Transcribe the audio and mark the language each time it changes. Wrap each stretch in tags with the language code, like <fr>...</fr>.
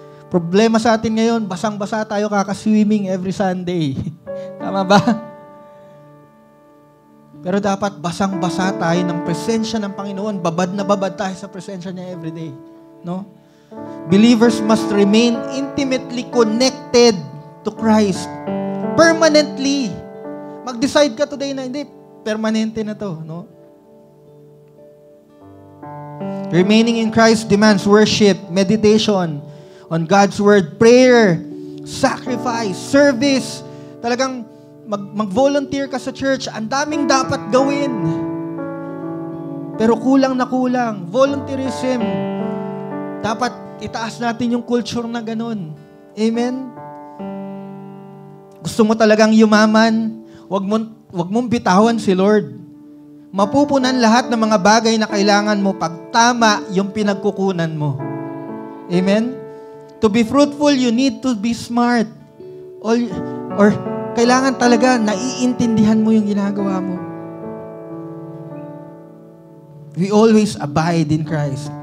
<tl>Problema sa atin ngayon, basang-basa tayo kaka-swimming every Sunday. Tama ba? Pero dapat basang-basa tayo ng presensya ng Panginoon. Babad na babad tayo sa presensya niya everyday. No?</tl> <en>Believers must remain intimately connected to Christ. Permanently.</en> <tl>Mag-decide ka today na hindi, permanente na to, no?</tl> <en>Remaining in Christ demands worship, meditation on God's Word, prayer, sacrifice, service.</en> <tl>Talagang mag-volunteer ka sa church. Ang daming dapat gawin. Pero kulang na kulang. Volunteerism. Dapat itaas natin yung culture na ganun. Amen? Gusto mo talagang yumaman? Wag mong bitawan si Lord. Mapupunan lahat ng mga bagay na kailangan mo pag tama yung pinagkukunan mo. Amen?</tl> <en>To be fruitful, you need to be smart. Or</en> <tl>kailangan talaga naiintindihan mo yung ginagawa mo.</tl> <en>We always abide in Christ.</en>